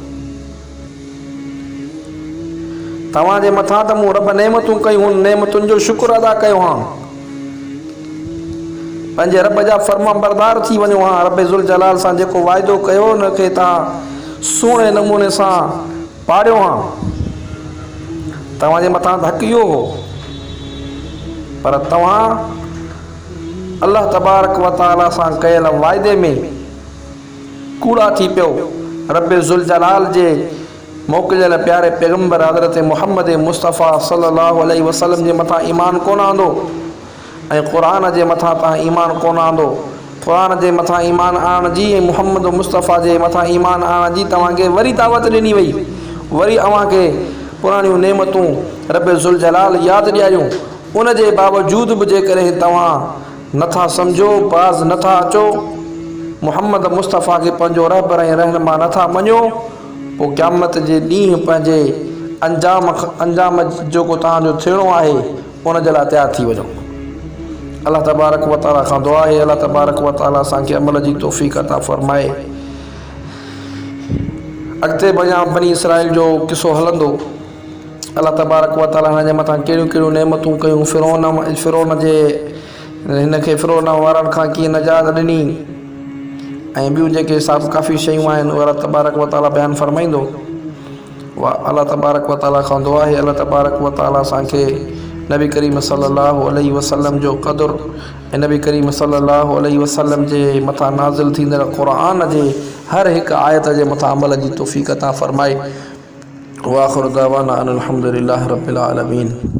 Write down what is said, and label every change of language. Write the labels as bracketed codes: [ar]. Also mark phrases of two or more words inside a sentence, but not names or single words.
[sd] तव्हांजे मथां त मूं रब नेमतूं कयूं, नेमतुनि जो शुक्र अदा कयो हा, पंहिंजे रब जा फर्मा बरदार थी वञो हा। रब ज़ुल जलाल सां जेको वाइदो कयो उनखे तव्हां सुहिणे नमूने सां पाड़ियो हा। तव्हांजे मथां हक़ इहो हो, पर तव्हां अल्लाह तबारक व तआला सां कयल वाइदे में कूड़ा थी पियो। रब ज़ुल जलाल जे मोकिलियल प्यारे पैगम्बर हज़रत मुहम्मद मुस्तफ़ा [ar] صلى الله عليه وسلم [sd] जे मथां ईमान कोन आंदो ऐं क़ुरान जे मथां तव्हां ईमान कोन आंदो। क़ुरान जे मथां ईमान आणण जी ऐं मुहम्मद मुस्तफ़ा जे मथां ईमान आणण जी तव्हांखे वरी दावत ॾिनी वई। वरी अव्हांखे पुराणियूं नेमतूं रब ज़ुल जलाल यादि ॾियारियूं। उन जे बावजूद बि जेकॾहिं तव्हां नथा सम्झो, बाज़ नथा अचो, मुहम्मद मुस्तफ़ा खे पंहिंजो रहबर ऐं रहनुमा नथा मञो, पोइ क़यामत जे ॾींहुं पंहिंजे अंजाम जेको तव्हांजो थियणो आहे उन जे लाइ तयारु थी वञो। अल्लाह तबारक व तआला खां दुआ आहे अल्लाह तबारक व तआला असांखे अमल जी तौफ़ीक़ अता फ़रमाए। अॻिते बनी इसराइल जो किसो हलंदो। अल्लाह तबारक व तआला हिन जे मथां कहिड़ियूं कहिड़ियूं नेमतूं कयूं, फ़िरौन जे हिनखे फ़िरौन वारनि खां कीअं निजात ॾिनी ऐं ॿियूं जेके काफ़ी शयूं आहिनि उहे अल्लाह तबारक व तआला बयानु फ़रमाईंदो। वाह अल्लाह तबारक व तआला खां दुआ आहे अल्लाह तबारक व तआला असांखे नबी करीम [ar] صلى الله عليه وسلم [sd] जो क़दुरु ऐं नबी करीम [ar] صلى الله عليه وسلم [sd] जे मथां नाज़िल थींदड़ क़ुरान जे हर हिकु आयत जे मथां अमल जी तौफ़ीक़ अता फ़रमाए। [ar] وآخر دعوانا أن الحمد لله رب العالمين.